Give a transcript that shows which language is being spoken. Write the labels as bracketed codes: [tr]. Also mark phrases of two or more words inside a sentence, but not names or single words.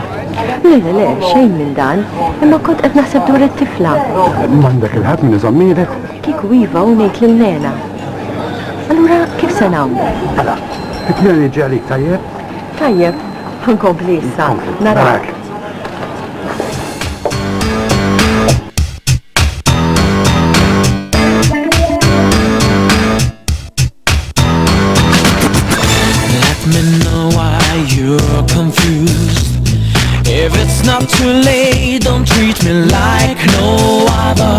[mt] Le, xejn minn dan, imma kont qed naħseb dwar it-tifla. M'għandek il-ħadd min iżommilek. Kieku iva u ngħid lil nena. Allura kif se nagħmlu? Ħala, it-tnejn jiġi għalik tajjeb? Tajjeb, ħankompli issa. Narak. [en] You're confused. If it's not too late, don't treat me like no other.